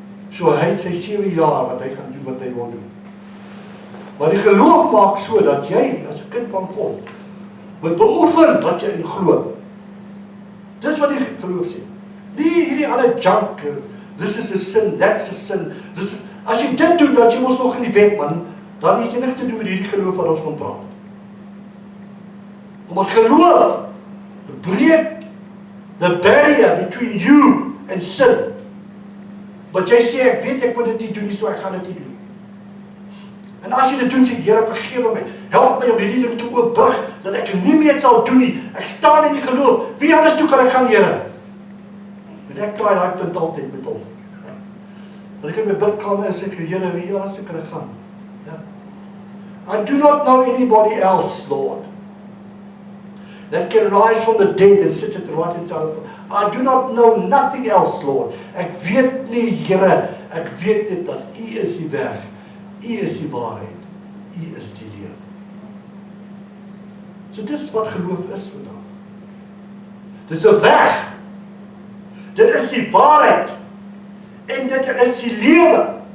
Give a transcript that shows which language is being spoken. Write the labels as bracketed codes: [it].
[af] So hy het sy 7 jaar wat hy gaan doen wat hy wil doen. Maar die geloof maak so dat jy as 'n kind van God moet beoefen wat jy in glo. Dis wat die geloof sê. Nie hierdie ander junk, [en] this is a sin, that's a sin, [af] as jy dit doen, dat jy mos nog in die wet, man, dan het jy niks te doen met hierdie geloof wat ons van praat. Omdat geloof breek [en] the barrier between you and sin. [af] Wat jy sê, ek weet ek moet dit nie doen nie, so ek gaan dit nie doen. En as jy dit doen, sê Here, vergewe my, help my om hierdie ding te oopbrug, dat ek nie meer sal doen nie, ek staan in die geloof, wie anders toe kan ek gaan, Here? En ek klaai daai punt altyd met hom. As ek in my bidkamer is, ek Here, wie anders kan ek gaan? Ja. [en] I do not know anybody else, Lord, that can rise from the dead and sit at the right hand side of the Father. I do not know nothing else, Lord. [af] Ek weet nie, Here, ek weet net dat U is die weg, U is die waarheid, U is die lewe. So dis wat geloof is vandag. Dis 'n weg. Dit is die waarheid. En dit is die lewe.